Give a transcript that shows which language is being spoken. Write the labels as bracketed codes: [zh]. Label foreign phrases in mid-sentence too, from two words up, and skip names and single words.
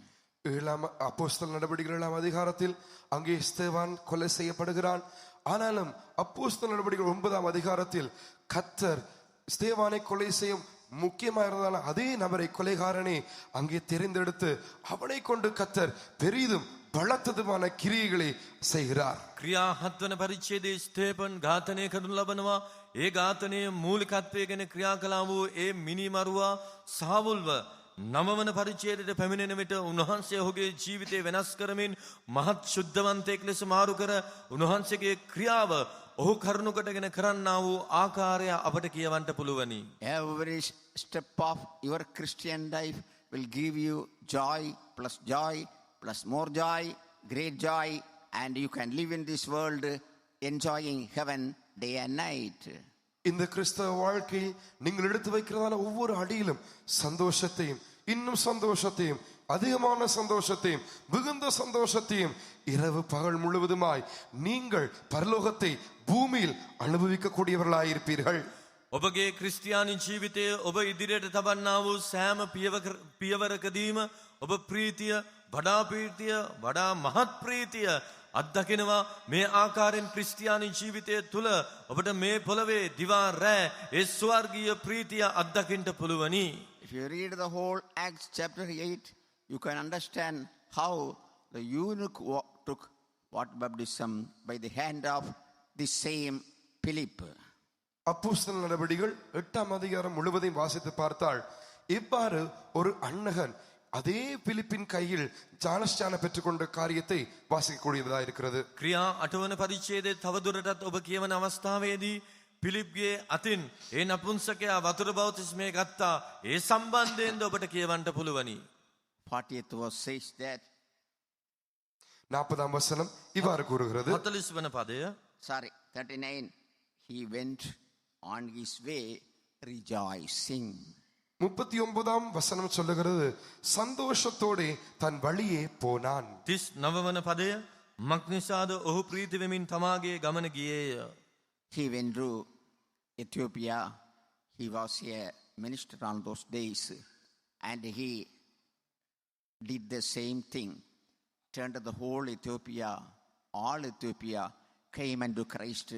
[ta] 7 அப்போஸ்தலர் நடவடிக்கைகள் 7 அதிகாரத்தில் அங்கே ஸ்தேவான் கொலை செய்யப்படுகிறான். ஆனாலும் அப்போஸ்தலர் நடவடிக்கைகள் 9 அதிகாரத்தில் கர்த்தர் ஸ்தேவானை கொலை செய்யும் முக்கியமாக இருந்ததான அதே நபரை, கொலைகாரனை அங்கே தெரிந்தெடுத்து அவனை கொண்டு கர்த்தர் பெரிதும் பலத்ததுமான கிரியைகளை செய்கிறார். [si] ක්‍රියා 7 වන පරිච්ඡේදයේ ස්තේපන් ඝාතනය කරනු ලබනවා. ඒ ඝාතනයේ මූලිකත්වයෙන් ක්‍රියා කළා වූ ඒ මිනිමරුවා සාවුල්ව 9 වන පරිච්ඡේදයට පැමිණෙන විට උන්වහන්සේ ඔහුගේ ජීවිතය වෙනස් කරමින් මහත් ශුද්ධවන්තයෙක් ලෙස මාරු කර උන්වහන්සේගේ ක්‍රියාව ඔහු කරුණුකටගෙන කරන්නා වූ ආකාරය අපට කියවන්ට පුළුවනි. [en] Every step of your Christian life will give you joy, plus more joy, great joy, and you can live in this world enjoying heaven day and night. [ta] இந்த கிறிஸ்தவ வாழ்க்கையில் நீங்கள் எடுத்து வைக்கிறதான ஒவ்வொரு அடியிலும் சந்தோஷத்தையும் இன்னும் சந்தோஷத்தையும் அதிகமான சந்தோஷத்தையும் மிகுந்த சந்தோஷத்தையும் இரவு பகல் முழுவதுமாய் நீங்கள் பரலோகத்தை பூமியில் அனுபவிக்கக்கூடியவர்களாயிருப்பீர்கள். [si] ඔබගේ ක්‍රිස්තියානි ජීවිතය ඔබ ඉදිරියට තබන්නා වූ සෑම පියවරකදීම ඔබ ප්‍රීතිය වඩා මහත් ප්‍රීතිය අත්දකිනවා. මේ ආකාරයෙන් ක්‍රිස්තියානි ජීවිතය තුළ ඔබට මේ පොළවේ දිවා රෑ ඒ ස්වර්ගීය ප්‍රීතිය අත්දකින්ට පුළුවනි. [en] If you read the whole Acts chapter 8, you can understand how the eunuch took water baptism by the hand of the same Philip. [ta] அப்போஸ்தலர் நடபடிகள் 8ஆம் அதிகாரம் முழுவதையும் வாசித்து பார்த்தால் இவ்வாறு ஒரு அன்னகன் அதே பிலிப்பின் கையில் ஞானஸ்நானம் பெற்றுக்கொண்ட காரியத்தை வாசிக்கக்கூடியதாக இருக்கிறது. [si] ක්‍රියා 8 වන පරිච්ඡේදයේ තවදුරටත් ඔබ කියවන අවස්ථාවේදී පිලිප්ගේ අතින් ඒ නපුංසකයා වතුර බෞතිස්මය ගත්තා. ඒ සම්බන්ධයෙන්ද ඔබට කියවන්න පුළුවනි. [en] 40th verse says that [ta] 40ஆம் வசனம் இவ்வாறு கூறுகிறது. [si] 40 වන පදය [en] 39, he went on his way rejoicing. [ta] 39ஆம் வசனம் சொல்லுகிறது சந்தோஷத்தோടെ தன் வழியே போனான். [si] 39 වන පදය මක් නිසාද ඔහු ප්‍රීති වෙමින් තමාගේ ගමන ගියේය. [en] He went to Ethiopia. He was a minister on those days, and he did the same thing. Turned the whole Ethiopia, all Ethiopia came unto Christ.